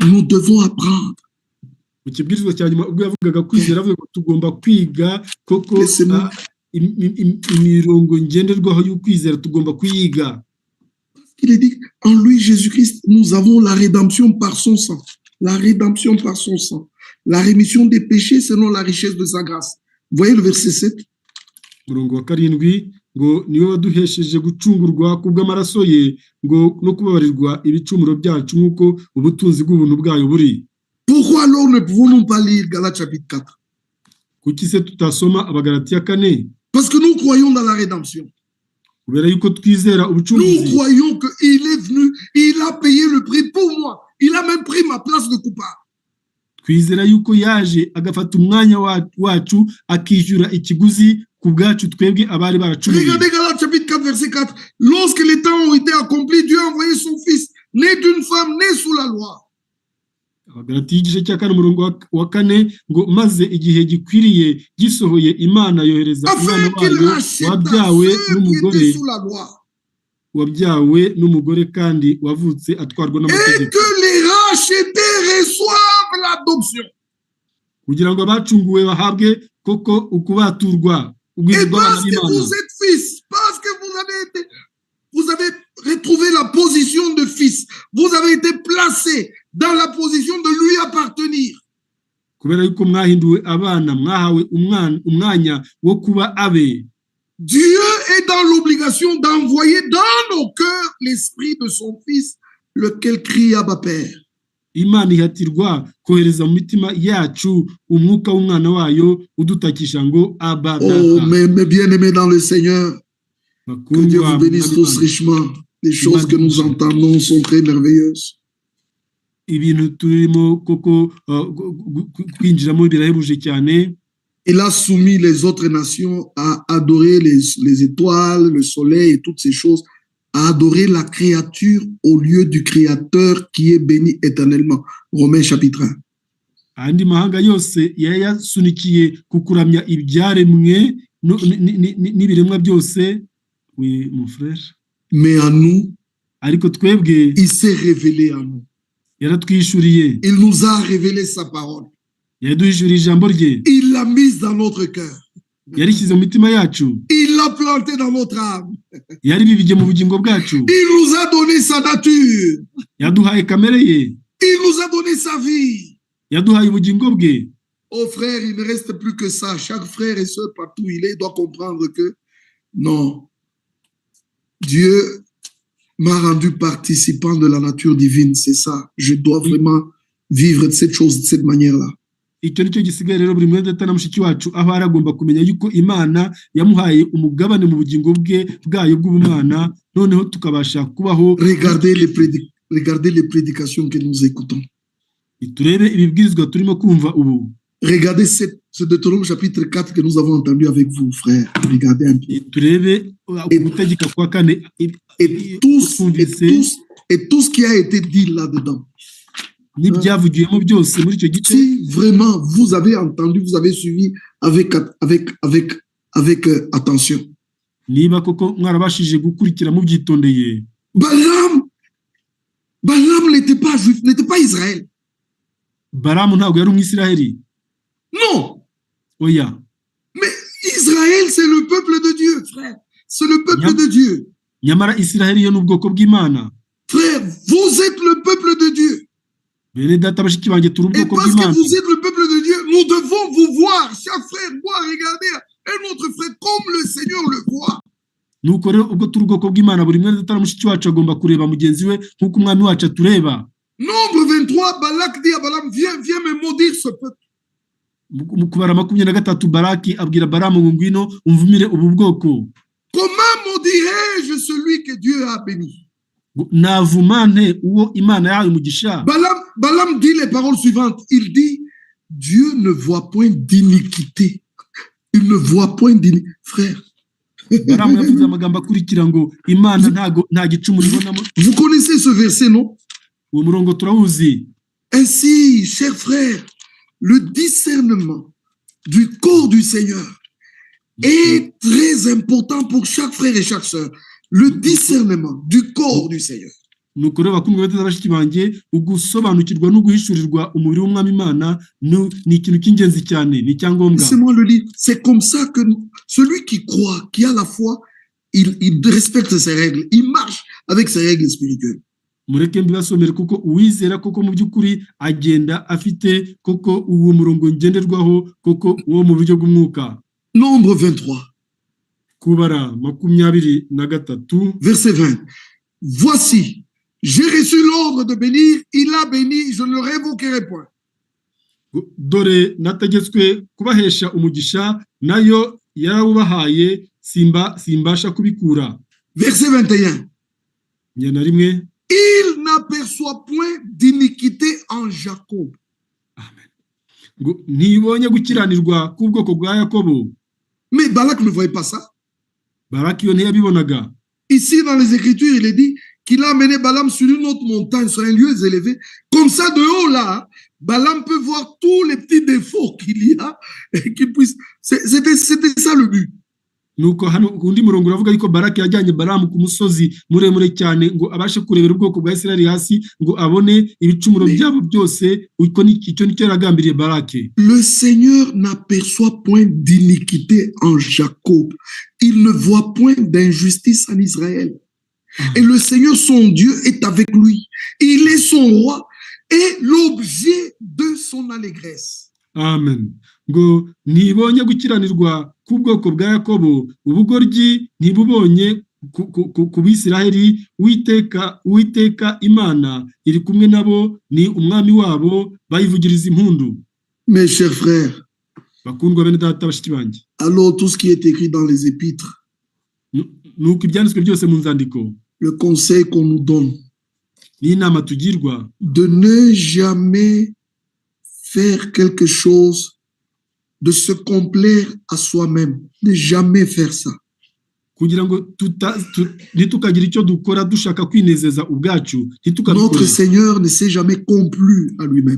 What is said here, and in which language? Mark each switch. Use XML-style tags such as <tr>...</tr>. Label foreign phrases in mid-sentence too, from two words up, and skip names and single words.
<fr>Nous devons apprendre.</fr> <rw>Mu kibwirizwa cya nyuma ubwo yavugaga kwizera avuga ko tugomba kwiga koko imirongo ngenderwaho y'ukwizera tugomba kuyiga.</rw> <fr>Il est dit, en lui, Jésus-Christ, nous avons la rédemption par son sang. La rédemption par son sang. La rémission des péchés selon la richesse de sa grâce. Voyez le verset 7.</fr> <rw>Murongo wa 7 ngo niwe waduhesheje gucungurwa kubw'amaraso ye ngo no kubabarirwa ibicumuro byacu nk'uko ubutunzi bw'ubuntu bwayo buri.</rw> <fr>Pourquoi alors ne pouvons-nous pas lire Galates chapitre 4?</fr> <rw>Kuki se tutasoma Abagalatiya 4?</rw> <fr>Parce que nous croyons dans la rédemption. Nous croyons qu'il est venu, il a payé le prix pour moi. Il a même pris ma place de coupable.</fr> <rw>Twizera yuko yaje agafata umwanya wacu akishyura ikiguzi ku bwacu twebwe abari baracumuye.</rw> <fr>Regardez Galates chapitre 4 verset 4. Lorsque les temps ont été accomplis, Dieu a envoyé son fils, né d'une femme née sous la loi.</fr> <rw>Abagalatiya igice cya 4 umurongo wa 4 ngo maze igihe gikwiriye gisohoye Imana yohereza umwana wayo wabyawe n'umugore kandi wavutse atwarwa n'amategeko.</rw> <fr>Et que les rachetés reçoivent l'adoption.</fr> <rw>Kugira ngo abacunguwe bahabwe koko ukubaturwa ubwiza bw'Imana.</rw> <fr>Vous êtes fils, parce que vous avez retrouvé la position de fils. Vous avez été placé dans la position de lui appartenir.</fr> <rw>Kubera yuko mwahinduwe abana mwahawe umwanya wo kuba abe.</rw> <fr>Dieu est dans l'obligation d'envoyer dans nos cœurs l'esprit de son fils, lequel crie Abba Père.</fr> <rw>Imana ihatirwa kohereza mu mitima yacu umwuka w'umwana wayo udutakisha ngo Abba Data.</rw> <fr>Oh, mes bien-aimés dans le Seigneur, que Dieu vous bénisse tous richement. Les choses que nous entendons sont très merveilleuses.</fr> <rw>Ibintu turimo koko kwinjiramo birahebuje cyane.</rw> <fr>Il a soumis les autres nations à adorer les étoiles, le soleil et toutes ces choses, à adorer la créature au lieu du Créateur qui est béni éternellement. Romains chapitre 1.</fr> <rw>Andi mahanga yose yayasunikiye kukuramya ibyaremwe n'ibiremwa byose.</rw> <fr>Oui, mon frère. Mais à nous,</fr> <rw>ariko twebwe</rw> <fr>il s'est révélé à nous.</fr> <rw>Yaratwishuriye.</rw> <fr>Il nous a révélé sa parole. Il l'a mise dans notre cœur. Il l'a planté dans notre âme. Il nous a donné sa nature. Il nous a donné sa vie. Oh frère, il ne reste plus que ça. Chaque frère et sœur, partout où il est, doit comprendre que non, Dieu m'a rendu participant de la nature divine. C'est ça. Je dois vraiment vivre cette chose de cette manière-là.</fr> <rw>Icyo nicyo gisigaye rero buri mwene data na mushiki wacu aho aragomba kumenya yuko Imana yamuhaye umugabane mu bugingo bwayo bw'ubumana noneho tukabasha kubaho.</rw> <fr>Regardez les prédications que nous écoutons.</fr> <rw>Turebe ibibwirizwa turimo kumva ubu.</rw> <fr>Regardez ce Deutéronome chapitre 4 que nous avons entendu avec vous, frère. Regardez un peu.</fr> <rw>Turebe ugutegeka kwa 4</rw> <fr>et tout ce qui a été dit là-dedans.</fr> <rw>n'ibyavugiyemo byose muri icyo gice.</rw> <fr>Si vraiment vous avez entendu, vous avez suivi avec attention.</fr> <rw>Niba koko mwarabashije gukurikira mubyitondeye.</rw> <fr>Balaam n'était pas juif, n'était pas Israël.</fr> <rw>Balaam ntabwo yari umwisiraheli.</rw> <fr>Non.</fr> <rw>Oya.</rw> <fr>Mais Israël, c'est le peuple de Dieu, frère. C'est le peuple de Dieu.</fr> <rw>Nyamara Israël yo n'ubwoko bw'Imana.</rw> <fr>Frère, vous êtes le peuple de Dieu.</fr> <rw>Bene data bashiki banjye turi</rw> <fr>Et</fr> <rw>ubwoko</rw> <fr>parce</fr> <rw>bw'Imana.</rw> <fr>que vous êtes le peuple de Dieu, nous devons vous voir, chaque frère doit regarder un autre frère comme le Seigneur le voit.</fr> <rw>Nuko rero ubwo turi ubwoko bw'Imana buri mwene data mushiki wacu agomba kureba mugenzi we nk'uko umwami wacu atureba.</rw> <fr>Nombre 23, Balak dit à Balaam, viens me maudire ce peuple.</fr> <rw>Mu kubara 23 Balaki abwira Balamu ngo ngwino umvumire ubu bwoko.</rw> <fr>Comment maudirais-je celui que Dieu a béni?</fr> <rw>Navumane uwo Imana yahaye umugisha.</rw> <fr>Balaam dit les paroles suivantes. Il dit, Dieu ne voit point d'iniquité. Il ne voit point d'iniquité. Frère.</fr> <rw>Balamu yavuze amagambo akurikira ngo Imana nta gicumuro ibonamo.</rw> <fr>Vous connaissez ce verset, non?</fr> <rw>Uwo murongo turawuzi.</rw> <fr>Ainsi, chers frères, le discernement du corps du Seigneur est très important pour chaque frère et chaque sœur. Le discernement du corps du Seigneur.</fr> <rw>Nuko rero bakumwe bateza bashiki banjye ugusobanukirwa no guhishurirwa umubiri w'umwami Imana ni ikintu cy'ingenzi cyane, ni cyangombwa.</rw> <fr>Laissez-moi le lire. C'est comme ça que celui qui croit, qui a la foi, il respecte ses règles, il marche avec ses règles spirituelles.</fr> <rw>Mureke mbibasomere kuko uwizera koko mu by'ukuri agenda afite koko uwo murongo ngenderwaho koko uwo mu buryo bw'umwuka.</rw> <fr>Nombre 23.</fr> <rw>Kubara 23.</rw> <fr>Verset 20. Voici, j'ai reçu l'ordre de bénir, il a béni, je ne le révoquerai point.</fr> <rw>Dore nategetswe kubahesha umugisha nayo yarawubahaye simbasha kubikura.</rw> <fr>Verset 21.</fr> <rw>Nyana rimwe.</rw> <fr>Il n'aperçoit point d'iniquité en Jacob. Amen.</fr> <rw>Ntibonye gukiranirwa k'ubwoko bwa Yakobo.</rw> <fr>Mais Balak ne voyait pas ça.</fr> <rw>Balak yo ntiyabibonaga.</rw> <fr>Ici dans les Écritures, il est dit qu'il a amené Balaam sur une autre montagne, sur un lieu élevé. Comme ça, de haut là, Balaam peut voir tous les petits défauts qu'il y a et qu'il puisse. C'était ça le but.</fr> <rw>Nuko hano undi murongo uravuga yuko Balaki yajyanye Balamu ku musozi muremure cyane ngo abashe kurebera ubwoko bwa Isirayeli hasi ngo abone ibicumuro byabo byose. Uko icyo nicyo yaragambiriye Balaki.</rw> <fr>Le Seigneur n'aperçoit point d'iniquité en Jacob. Il ne voit point d'injustice en Israël. Et le Seigneur, son Dieu, est avec lui. Il est son roi et l'objet de son allégresse. Amen.</fr> <rw>Ngo ntibonye gukiranirwa k'ubwoko bwa Yakobo, ubugoryi ntibubonye ku Bisiraheli. Uwiteka Imana iri kumwe nabo, ni umwami wabo, bayivugiriza impundu.</rw> <fr>Mes chers frères,</fr> <rw>bakundwa bene data bashiki banjye,</rw> <fr>alors tout ce qui est écrit dans les épîtres,</fr> <rw>nuko ibyanditswe byose mu nzandiko,</rw> <fr>le conseil qu'on nous donne,</fr> <rw>n'inama tugirwa,</rw> <fr>de ne jamais faire quelque chose, de se complaire à soi-même, ne jamais faire ça.</fr> <rw>Kugira ngo ntitukagira icyo dukora dushaka kwinezeza ubwacu,</rw> <fr>notre Seigneur ne s'est jamais complu à lui-même.</fr>